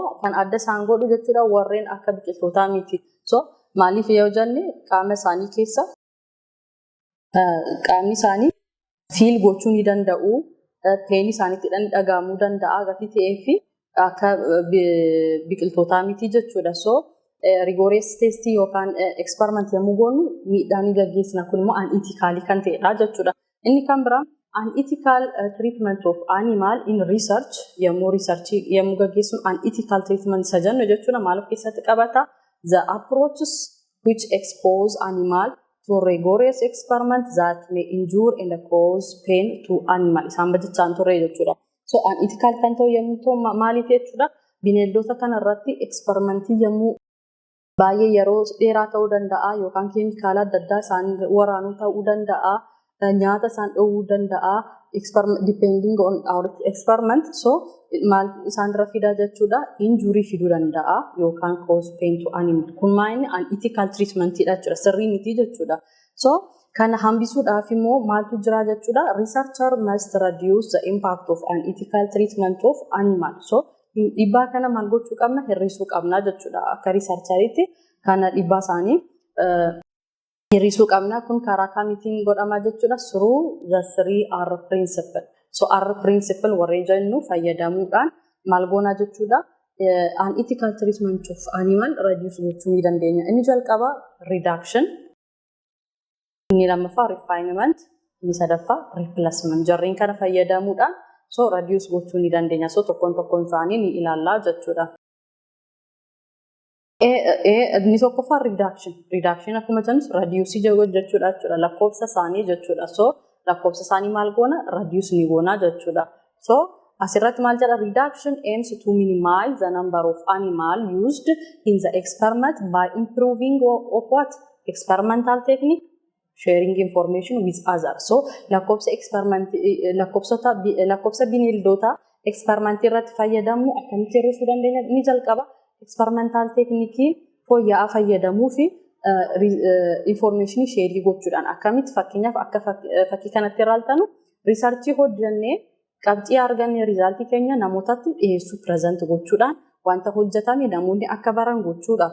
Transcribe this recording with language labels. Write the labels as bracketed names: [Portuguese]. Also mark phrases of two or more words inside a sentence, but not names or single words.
[Oromo] Kan adda isaan godhu jechuudha. Warreen akka biqiltootaa miti. So maaliif yoo jenne qaama isaanii keessa qaamni isaanii fiil gochuu ni danda'u, peenii isaaniitti dhagahamuu danda'a gatii ta'ee fi akka biqiltootaa miti jechuudha. So [English] rigorous testii [Oromo] yookaan experiment yommuu goonu miidhaa ni gaggeessina kun immoo unethically kan ta'edha jechuudha. Inni kan biraa [English] unethical treatment of animal in research [Oromo] yommuu gaggeessuun [English] unethical treatment [Oromo] isa jennu jechuudha. Maal of keessatti qabata? [English] The approaches which expose animal to rigorous experiment that may injure and cause pain to animal. [Oromo] Isaan bajjechaan turre jechuudha. So unethical kan ta'u yommuu ta'u maaliif jechuudha? Bineeldota kanarratti experimentii yommuu baay'ee yeroo dheeraa ta'uu danda'a yookaan keemikaala adda addaa isaan waraanuu ta'uu danda'a, nyaata isaan dhowwuu danda'a, [English] depending on our experiment. [Oromo] So maal isaan irra fidaa jechuudha? [English] Injury [Oromo] fiduu danda'a yookaan [English] cause pain to animal. [Oromo] Kun maayini [English] unethical treatmentidha [Oromo] jechuudha. Sirrii miti jechuudha. So kana hambisuudhaaf immoo maaltu jira jechuudha? [English] Researcher must reduce the impact of unethical treatment of animal. [Oromo] So dhiibbaa kana maal gochuu qabna? Hir'isuu qabna jechuudha. Akka riisarchariitti kana dhiibbaa isaanii hir'isuu qabna. Kun karaa kamiitiin godhama jechuudha? [English] Through the 3R principle. [Oromo] So [English] R principle [Oromo] warreen jennu fayyadamuudhaan maal goona jechuudha? [English] Unethical treatment of animal reduce [Oromo] gochuu ni dandeenya. Inni jalqaba reduction, inni lammaffaa refinement, inni sadaffaa replacement. Jarreen kana fayyadamuudhaan [English] so reduce [Oromo] gochuu ni dandeenya. So tokkoon isaanii ni ilaallaa jechuudha. Inni tokkoffaa reduction. Reduction akkuma jennu reduce jechuudha. Lakkoofsa isaanii jechuudha. So lakkoofsa isaanii maal goona? Reduce ni goona jechuudha. So asirratti maal jedha? [English] Reduction aims to minimize the number of animal used in the experiment by improving of what? Experimental technique, sharing information with others. [Oromo] So lakkoofsa bineeldota experiment irratti fayyadamu akkamitti hir'isuu dandeenya? Inni jalqaba [English] experimental technique [Oromo] fooyya'aa fayyadamuu fi [English] information sharing [Oromo] gochuudhaan akkamitti fakkeenyaaf akka fakkii kanatti ilaaltanu researchii hojjannee qabxii arganne rizaaltii keenya namootatti dhiyeessuu present gochuudhaan wanta hojjetame namoonni akka baran gochuudha.